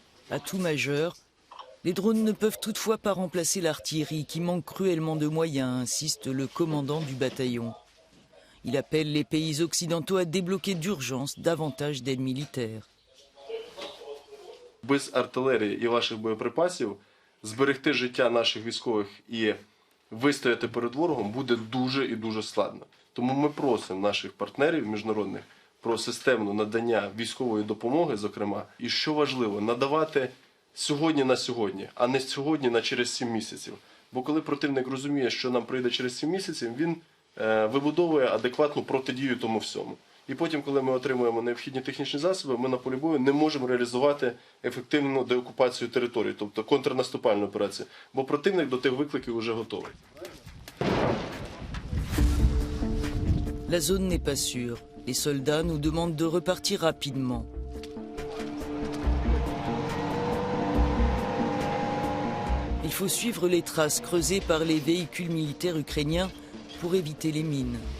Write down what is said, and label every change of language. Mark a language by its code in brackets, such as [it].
[fr] À tout majeur, les drones ne peuvent toutefois pas remplacer l'artillerie qui manque cruellement de moyens, insiste le commandant du bataillon. Il appelle les pays occidentaux à débloquer d'urgence davantage d'aide militaire. [uk] Без артилерії і ваших боєприпасів зберегти життя наших військових і вистояти перед ворогом буде дуже і дуже складно. Тому ми просимо наших партнерів міжнародних про системне надання військової допомоги, зокрема, і що важливо, надавати сьогодні на сьогодні, а не сьогодні на через 7 місяців. Бо коли противник розуміє, що нам прийде через 7 місяців, він вибудовує адекватну протидію тому всьому. І потім, коли ми отримуємо необхідні технічні засоби, ми на полі бою не можемо реалізувати ефективну деокупацію території, тобто контрнаступальну операцію, бо противник до тих викликів вже готовий. [fr] La zone n'est pas sûre. Les soldats nous demandent de repartir rapidement. Il faut suivre les traces creusées par les véhicules militaires ukrainiens pour éviter les mines.